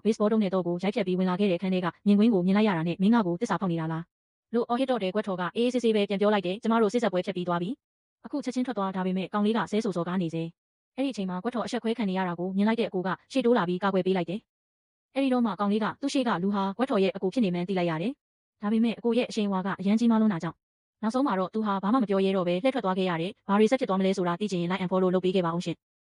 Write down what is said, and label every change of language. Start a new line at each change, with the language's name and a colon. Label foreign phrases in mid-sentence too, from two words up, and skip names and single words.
Burmese: baseball တုံးနဲ့တော့ကိုရိုက်ဖြတ်ပြီးဝင်လာခဲ့တဲ့အခန်းထဲကမြင်ကွင်းကိုမြင်လိုက်ရတာနဲ့မင်းကကိုတစ္ဆာဖောက်နေတာလားလို့အော်ဟစ်တော့တဲ့ကွက်ထော်ကအေးအေးဆေးဆေးပဲပြန်ပြောလိုက်တယ်ကျမတို့စစ်ဆက်ပွဲဖြစ်ပြီးသွားပြီအခုချက်ချင်းထွက်သွားဒါပေမဲ့ကောင်လေးကဆဲဆူစော်ကားနေစေအဲ့ဒီအချိန်မှာကွက်ထော်အဆက်ခွဲခံနေရတာကိုမြင်လိုက်တဲ့အကိုကရှေ့တိုးလာပြီးကာကွယ်ပေးလိုက်တယ်အဲ့ဒီတော့မှကောင်လေးကသူ့ရှေ့ကလူဟာကွက်ထော်ရဲ့အကိုဖြစ်နေမှန်းသိလိုက်ရတယ်ဒါပေမဲ့အကိုရဲ့အရှိန်အဝါကအရန်ကြီးမားလွန်းတာကြောင့်နောက်ဆုံးမှာတော့သူဟာဘာမှမပြောရဲတော့ပဲလှည့်ထွက်သွားခဲ့ရတယ်ဘာတွေဆက်ဖြစ်သွားမလဲဆိုတာသိချင်ရင်
English: like and follow
Burmese: လုပ်ပေးခဲ့ပါအောင်ရှင်